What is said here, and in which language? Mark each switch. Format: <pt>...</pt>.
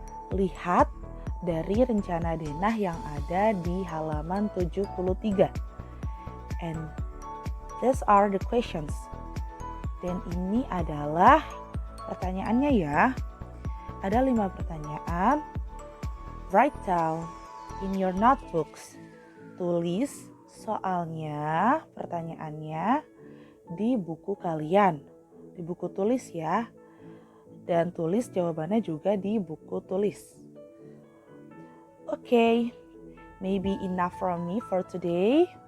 <id>Lihat dari rencana denah yang ada di halaman 73.</id> <en>And these are the questions.</en> <id>Dan ini adalah pertanyaannya ya. Ada 5 pertanyaan.</id> <en>Write down in your notebooks.</en> <id>Tulis soalnya, pertanyaannya di buku kalian. Di buku tulis ya. Dan tulis jawabannya juga di buku tulis.</id> <en>Okay, maybe enough from me for today.</en>